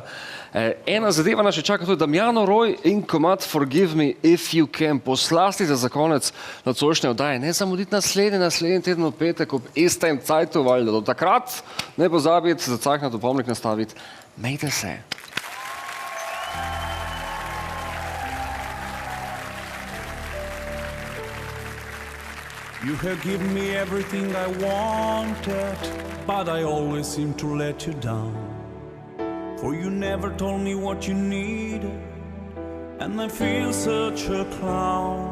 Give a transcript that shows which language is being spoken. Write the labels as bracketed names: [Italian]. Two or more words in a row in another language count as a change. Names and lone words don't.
[Slovenian] Ena zadeva nas še čaka, to je Damjano Roj in komad Forgive Me If You Can. Poslasti za konec nocojšnje oddaje. Ne zamuditi naslednji teden v petek ob istem cajtu, valjda. Do takrat ne pozabiti, zacaknati opomnik nastaviti. Mejte se. [English] You have given me everything I wanted, but I always seem to let you down. For you never told me what you needed, and I feel such a clown.